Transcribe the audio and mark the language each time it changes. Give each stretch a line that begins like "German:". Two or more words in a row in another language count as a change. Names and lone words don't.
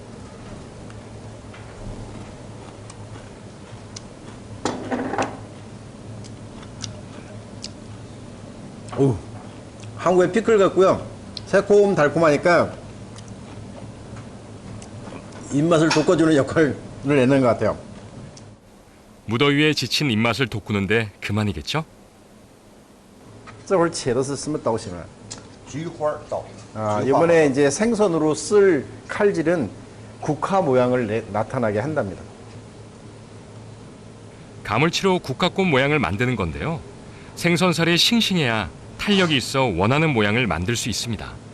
Korean: 오, 한국의 피클 같고요. 새콤 달콤하니까 입맛을 돋궈주는 역할을 내는 것 같아요. 무더위에 지친 입맛을 돋구는데 그만이겠죠?
Chinese: 这会儿切的是什么刀型啊？菊花刀.
Korean: 이번에 이제 생선으로 쓸 칼질은 국화 모양을 나타나게 한답니다. 가물치로 국화꽃 모양을 만드는 건데요. 생선살이 싱싱해야 탄력이 있어 원하는 모양을 만들 수 있습니다.